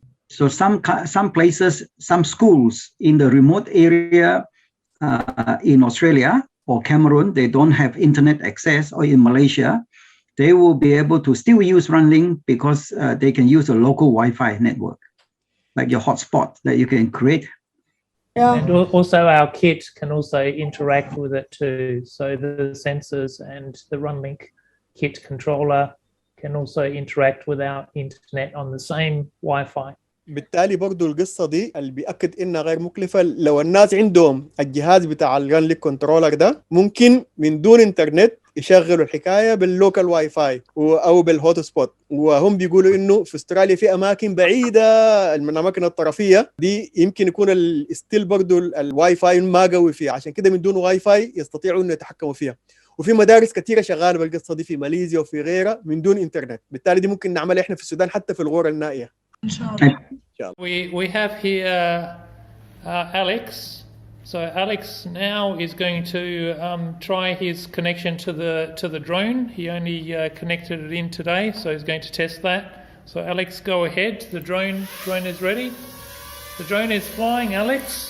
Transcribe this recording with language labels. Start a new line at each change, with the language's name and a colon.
English: So some places, some schools in the remote area in Australia or Cameroon, they don't have internet access, or in Malaysia, they will be able to still use Runlink because they can use a local Wi-Fi network, like your hotspot that you can create. Yeah. And also our kit can also interact with it too. So the sensors and the Runlink kit controller can also interact with our internet on the same Wi-Fi.
Arabic: بالتالي برضو القصة دي اللي بيأكد إنها غير مكلفة. لو الناس عندهم الجهاز بتاع الرنلك كنترولر ده، ممكن من دون إنترنت يشغلوا الحكاية باللوكال واي فاي أو بالهوت سبوت. وهم بيقولوا إنه في استراليا في أماكن بعيدة من الأماكن الطرفية دي يمكن يكون الستيل برضو الواي فاي ما قوي فيها، عشان كده من دون واي فاي يستطيعوا إنه يتحكموا فيها. وفي مدارس كثيره شغاله بالقصه دي في ماليزيا وفي غيرها من دون انترنت. بالتالي دي ممكن نعملها احنا في السودان حتى في الغور النائيه ان شاء الله.
English: We have here Alex. So Alex now is going to try his connection to the drone. He only connected it in today, so he's going to test that. So Alex, go ahead. The drone is ready. The drone is flying, Alex.